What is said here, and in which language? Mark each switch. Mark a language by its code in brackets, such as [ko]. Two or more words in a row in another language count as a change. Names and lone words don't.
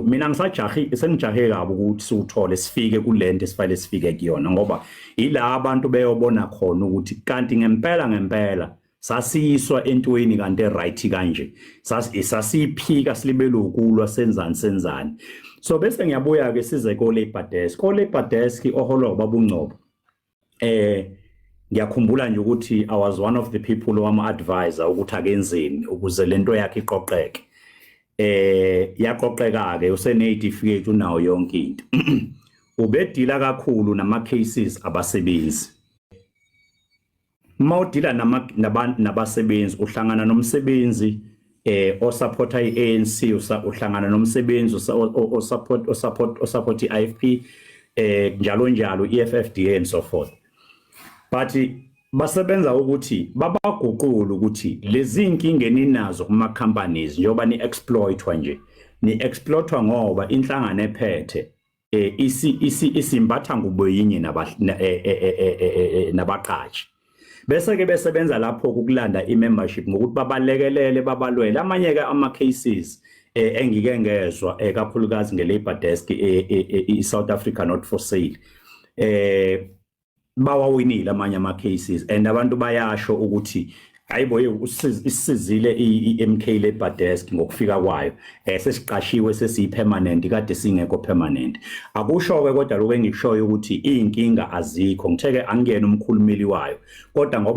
[zu] mina sengijahe kabi ukuthi siwuthole sifike kulento esifanele sifike kuyona ngoba ila abantu beyobona khona ukuthi kanti ngempela sasiyiswa entweni kanti right kanje sasiphika silibelo ukulwa senzani so bese ngiyabuya ke size ko labor desk oholwa babungcobo ngiyakhumbula nje ukuthi [en] I was one of the people [zu] wama advisor ukuthi akenzeni ukuze lento yakhe iqoqeke yaqoqeka ke usene-certificate unawo yonke into ubedila kakhulu nama cases abasebenzi mawudila nabasebenzi uhlangana nomsebenzi osupporta iANC uhlangana nomsebenzi osupport iIFP njalo njalo iFFDA [en] and so forth. [zu] But basebenza ukuthi babaguqula ukuthi lezi inkinga eninazo kuma companies njoba ni exploitwa nje ni exploitwa ngoba inhlangano ephethe isimbatha nguboyinye nabaqhashi bese ke besebenza lapho ukulanda imembership ngokuthi babalekelele babalwele amanye ke ama cases engike ngezwe kakhulukazi ngeLabor Desk eSouth Africa Not For Sale bawawinile amanye ama cases and abantu bayasho ukuthi hayibo isizile iMK Labor Desk ngokufika kwayo sesiqashiwe sesiyipermanent kade singekho permanent akusho ke kodwa lokho engikushoyo ukuthi inkinga azikho ngitheke angiyena umkhulumeli wayo kodwa ngoba